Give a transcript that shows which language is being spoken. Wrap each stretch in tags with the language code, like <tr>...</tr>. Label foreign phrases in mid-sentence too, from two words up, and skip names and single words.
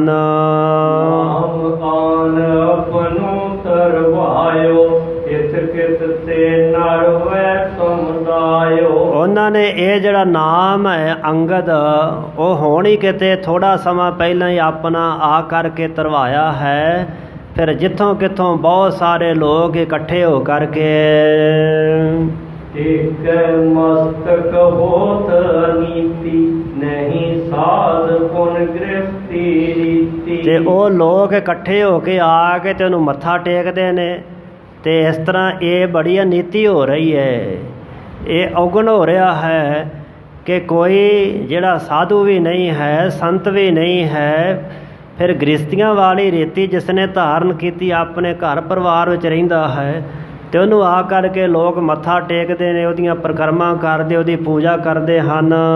<pa>ਨਾਮ ਆਨ ਆਪਨੋ ਤਰਵਾਇਓ, ਇਤ ਕਿਤ ਤੇ ਨਰ ਵੈ ਤੁਮ ਇਹ ਜਿਹੜਾ ਨਾਮ ਹੈ ਅੰਗਦ, ਉਹ ਹੁਣ ਹੀ ਕਿਤੇ ਥੋੜ੍ਹਾ ਸਮਾਂ ਪਹਿਲਾਂ ਹੀ ਆਪਣਾ ਆ ਕਰਕੇ ਧਰਵਾਇਆ ਹੈ। ਫਿਰ ਜਿੱਥੋਂ ਕਿੱਥੋਂ ਬਹੁਤ ਸਾਰੇ ਲੋਕ ਇਕੱਠੇ ਹੋ ਕਰਕੇ ਏਕ ਮਸਤਕ ਹੋਤ ਨੀਤਿ ਨਹੀਂ ਸਾਧ ਪੁਨ ਗ੍ਰਿਹਸਤੀ ਰੀਤਿ। ਤੇ ਉਹ ਲੋਕ ਇਕੱਠੇ ਹੋ ਕੇ ਆ ਕੇ ਤੇ ਉਹਨੂੰ ਮੱਥਾ ਟੇਕਦੇ ਨੇ। ਤੇ ਇਸ ਤਰ੍ਹਾਂ ਇਹ ਬੜੀ ਅਨੀਤੀ ਹੋ ਰਹੀ ਹੈ, ਇਹ ਔਗਣ ਹੋ ਰਿਹਾ ਹੈ ਕਿ ਕੋਈ ਜਿਹੜਾ ਸਾਧੂ ਵੀ ਨਹੀਂ ਹੈ, ਸੰਤ ਵੀ ਨਹੀਂ ਹੈ, ਫਿਰ ਗ੍ਰਸਤੀਆਂ ਵਾਲੀ ਰੀਤੀ ਜਿਸ ਨੇ ਧਾਰਨ ਕੀਤੀ, ਆਪਣੇ ਘਰ ਪਰਿਵਾਰ ਵਿੱਚ ਰਹਿੰਦਾ ਹੈ ਤੇ ਉਹਨੂੰ ਆ ਕਰਕੇ ਲੋਕ ਮੱਥਾ ਟੇਕਦੇ ਨੇ, ਉਹਦੀਆਂ ਪਰਿਕਰਮਾ ਕਰਦੇ, ਉਹਦੀ ਪੂਜਾ ਕਰਦੇ ਹਨ।</pa>